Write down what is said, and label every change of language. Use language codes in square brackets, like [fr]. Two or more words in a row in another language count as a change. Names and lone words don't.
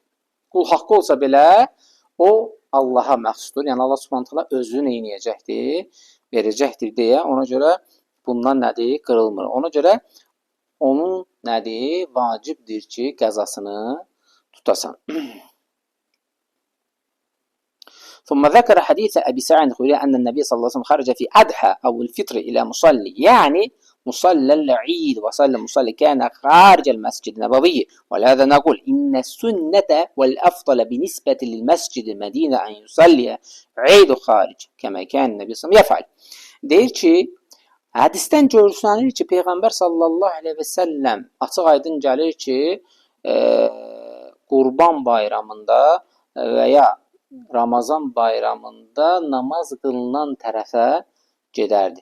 [az] Qul haqqı olsa belə, o Allaha məxsusdur. Yəni, Allah Subhanahu özü neynəyəcəkdir? Verəcəkdir deyə, ona görə bundan nədir? Qırılmır. Ona görə onun nədir? Vacibdir ki, qəzasını tutasan. [ar] ثم ذكر حديث أبي سعيد الخدري أن النبي صلى الله عليه وسلم خرج في أضحى أو الفطر إلى مصلي يعني مصلى العيد وصلى المصلي كان خارج المسجد النبوي ولهذا نقول إن السنة والأفضل بالنسبة للمسجد المدينة أن يصلي عيد خارج كما كان النبي صلى الله عليه وسلم يفعل. [az] Deyir ki, hədisdən görürsənir ki, Peyğəmbər [ar] صلى الله عليه وسلم [az] açıq aydın gəlir ki, Qurban bayramında və ya Ramazan bayramında namaz qılınan tərəfə gedərdi.